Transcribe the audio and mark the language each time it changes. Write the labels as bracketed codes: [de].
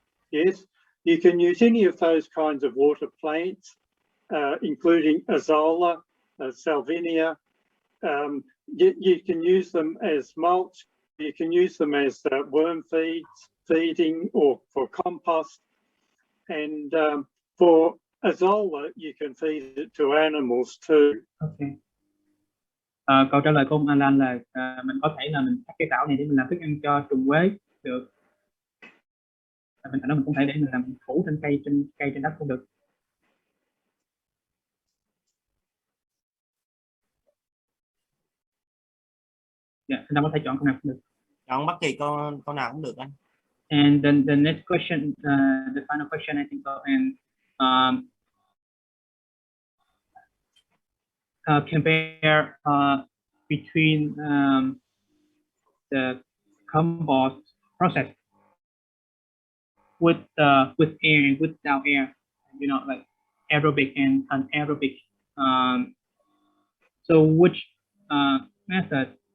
[en] Yes, you can use any of those kinds of water plants, including azolla, salvinia. You can use them as mulch. You can use them as worm feeding or for compost. And for azolla, you can feed it to animals too. Okay. [vi] Câu trả lời của ông Alan là mình có thể là mình cắt cái tảo này để mình làm thức ăn cho trùng quế được. Mình cũng thể để mình làm phủ trên cây trên đất cũng được. Anh Đông có thể chọn câu nào cũng được. Chọn bất kỳ câu nào cũng được anh. [en] And then the next question, the final question I think, and compare between the compost process with air and without air, like aerobic and anaerobic. So which method